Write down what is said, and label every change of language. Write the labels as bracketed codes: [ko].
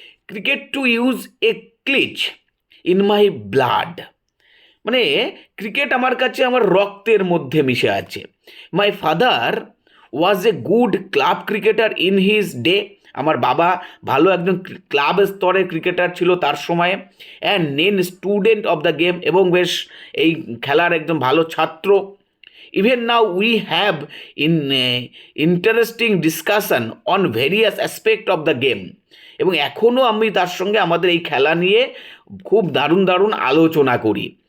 [en] cricket to use a cliche in my blood, [bn] মানে cricket আমার কাছে আমার রক্তের মধ্যে মিশে আছে। [en] my father was a good club cricketer in his day, [bn] আমার বাবা ভালো একজন ক্লাব স্তরের ক্রিকেটার ছিল তার সময়ে। [en] and then student of the game, [bn] এবং বেশ এই খেলার একজন ভালো ছাত্র। [en] Even now we have in interesting discussion on various aspect of the game. [bn] এবং এখনও আমি তার সঙ্গে আমাদের এই খেলা নিয়ে খুব দারুণ দারুণ আলোচনা করি।